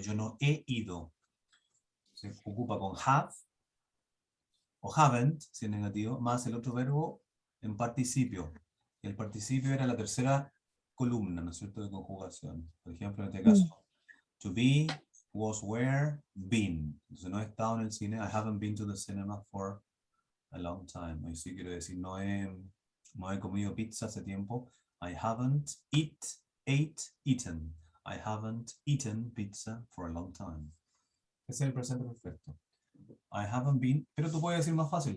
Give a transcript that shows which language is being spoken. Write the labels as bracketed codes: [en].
[es] Yo no he ido. Se ocupa con have o haven't, si es negativo, más el otro verbo en participio. El participio era la tercera columna, ¿no es cierto?, de conjugación. Por ejemplo, en este caso, [en] to be, was, were, been. [es] Entonces no he estado en el cine. [en] I haven't been to the cinema for a long time. [es] Ahí sí quiero decir, no he comido pizza hace tiempo. [en] I haven't eaten. I haven't eaten pizza for a long time. [es] Ese es el presente perfecto. [en] I haven't been, [es] pero tú puedes decir más fácil.